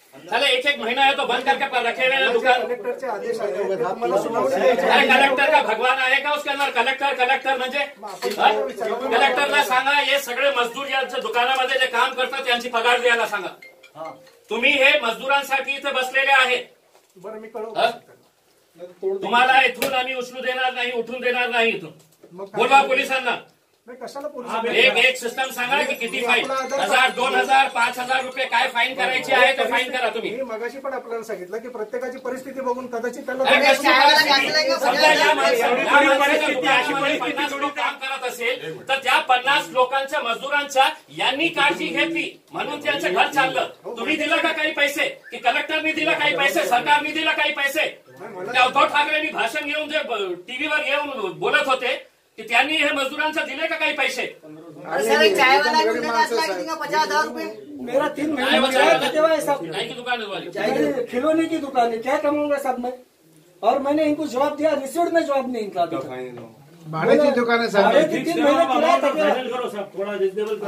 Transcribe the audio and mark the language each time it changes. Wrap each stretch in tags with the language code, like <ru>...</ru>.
<hi>चले एक महीना है तो बंद करके रखे हुए दुकान।</hi> <mr>कलेक्टरचे आदेश आहे,</mr> <hi>अरे कलेक्टर का भगवान</hi> <mr>आहे का</mr> <hi>उसके अंदर?</hi> <mr>कलेक्टर म्हणजे कलेक्टरला सांगा हे सगळे मजदूर यांच्या दुकानामध्ये जे काम करतात त्यांची पगार द्यायला सांगा। तुम्ही हे मजदूरांसाठी इथे बसलेले आहे। बरं मी कळवतो, तुम्हाला इथून आम्ही उचलू देणार नाही, उठून देणार नाही इथून। बोलवा पोलिसांना। कशाला एक सिस्टम सांगा की किती फाईन, 1000, 2000, 5000 रुपये काय फाईन करायची आहे ते फाईन करा तुम्ही। मी मगाशी पण आपल्याला सांगितलं की प्रत्येकाची परिस्थिती बघून कदाचित त्यांना काम करत असेल तर त्या 50 लोकांच्या मजदूरांच्या यांनी काळजी घेतली म्हणून त्यांचं घर चाललं। तुम्ही दिलं का काही पैसे? की कलेक्टरनी दिलं काही पैसे? सरकारने दिलं काही पैसे? उद्धव ठाकरेंनी भाषण घेऊन जे टीव्हीवर येऊन बोलत होते कि त्यांनी हे मजदूरांचा दिले का काही पैसे?</mr> <hi>चाय वाला 50,000 रुपए मेरा 3 महीने की दुकान खिलौने की दुकान है, क्या कमाऊंगा साहब मैं? और मैंने इनको जवाब दिया, रिसीव्ड में जवाब नहीं निकला। भाड़े की दुकान है सर, 3 महीने किराया था। फाइनल करो साहब, थोड़ा रिजनेबल।</hi>